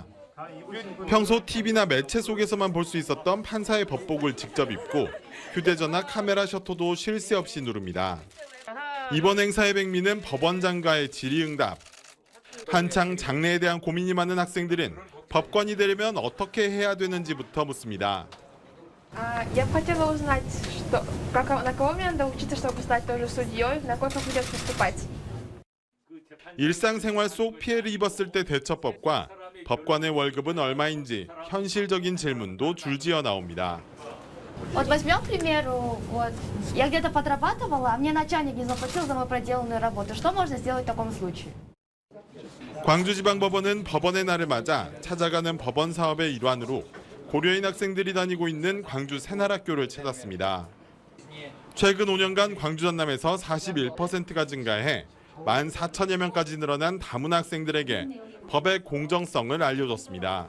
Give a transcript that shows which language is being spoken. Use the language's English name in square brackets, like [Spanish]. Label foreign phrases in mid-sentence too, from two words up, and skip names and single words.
[Korean] 평소 TV나 매체 속에서만 볼 수 있었던 판사의 법복을 직접 입고 휴대전화 카메라 셔터도 쉴 새 없이 누릅니다. 이번 행사의 백미는 법원장과의 질의응답. 한창 장래에 대한 고민이 많은 학생들은 법관이 되려면 어떻게 해야 되는지부터 묻습니다. [Russian] Я бы хотела узнать, на кого мне надо учиться, чтобы стать тоже судьей, на кой факультет поступать. [Korean] 일상생활 속 피해를 입었을 때 대처법과 법관의 월급은 얼마인지 현실적인 질문도 줄지어 나옵니다. [Russian] Вот возьмем, к примеру, вот я где-то подрабатывала, а мне начальник не заплатил за мою проделанную работу. Что можно сделать в таком случае? [Korean] 광주지방법원은 법원의 날을 맞아 찾아가는 법원 사업의 일환으로 고려인 학생들이 다니고 있는 광주 새날학교를 찾았습니다. 최근 5년간 광주 전남에서 41%가 증가해 14,000여 명까지 늘어난 다문 학생들에게 법의 공정성을 알려줬습니다.